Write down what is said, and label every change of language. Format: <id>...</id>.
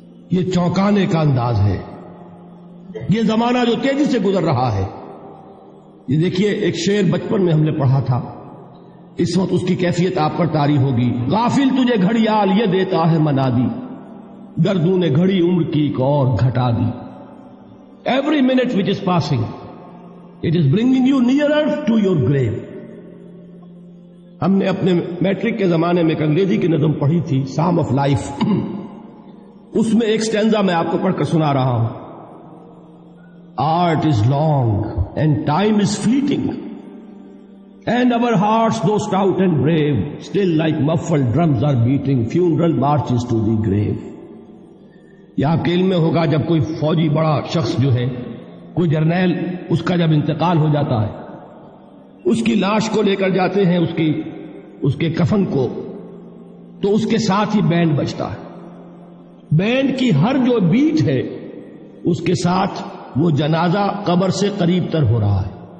<ur>یہ چونکانے کا انداز ہے. یہ زمانہ جو تیزی سے گزر رہا ہے. یہ دیکھیے، ایک شعر بچپن میں ہم نے پڑھا تھا، اس وقت اس کی کیفیت آپ پر طاری ہوگی. غافل تجھے گھڑیال یہ دیتا ہے منادی، گردوں نے گھڑی عمر کی ایک اور گھٹا دی.</ur> <en>Every minute which is passing, it is bringing you nearer to your grave.</en> <ur>ہم نے اپنے میٹرک کے زمانے میں ایک انگریزی کی نظم پڑھی تھی، سام آف لائف. اس میں ایک سٹینزا میں آپ کو پڑھ کر سنا رہا ہوں.</ur> <en>Art is long and time is fleeting, and our hearts, though stout and brave, still like muffled drums are beating funeral marches to the grave.</en> <ur>یہ آپ کے علم میں ہوگا، جب کوئی فوجی بڑا شخص جو ہے، کوئی جرنیل، اس کا جب انتقال ہو جاتا ہے، اس کی لاش کو لے کر جاتے ہیں، اس کے کفن کو، تو اس کے ساتھ ہی بینڈ بجتا ہے. بینڈ کی ہر جو بیٹ ہے، اس کے ساتھ وہ جنازہ قبر سے قریب تر ہو رہا ہے.</ur>